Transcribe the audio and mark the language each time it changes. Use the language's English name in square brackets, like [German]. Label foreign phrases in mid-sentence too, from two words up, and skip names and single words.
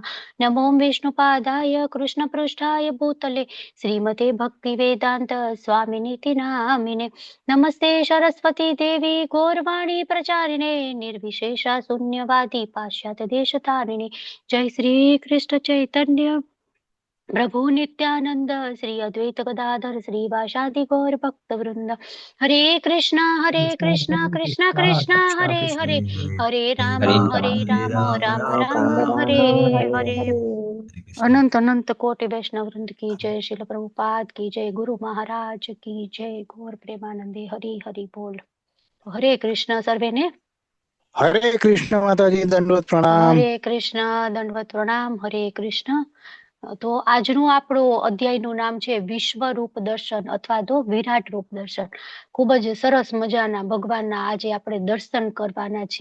[Sanskrit] नमो विष्णुपादाय कृष्णपृष्ठाय भूतले श्रीमते भक्तिवेदान्त स्वामिनीति नामिने. नमस्ते सरस्वती देवी गौरवाणी प्रचारिणे निर्विशेषा शून्यवादी पाश्चात्य देशतारिणे. जय श्री कृष्ण चैतन्य प्रभु नित्यानंद श्री अद्वैत गदाधर श्रीवासादि गौर भक्त वृंद. हरे कृष्णा कृष्णा कृष्णा हरे हरे हरे राम राम राम हरे हरे. अनंत अनंत कोटि वैष्णव वृंद की जय. शिल प्रभुपाद की जय. गुरु महाराज की जय. गौर प्रेमानंदे हरि हरि बोल. [Gujarati] હરે કૃષ્ણ સર્વે ને. હરે કૃષ્ણ માતાજી, દંડવત પ્રણામ. હરે કૃષ્ણ, દંડવત પ્રણામ. હરે કૃષ્ણ. તો આજનું આપણું અધ્યાયનું નામ છે વિશ્વરૂપ દર્શન અથવા તો વિરાટ રૂપ દર્શન. ખૂબ જ સરસ મજાના ભગવાનના આજે આપણે દર્શન કરવાના છે.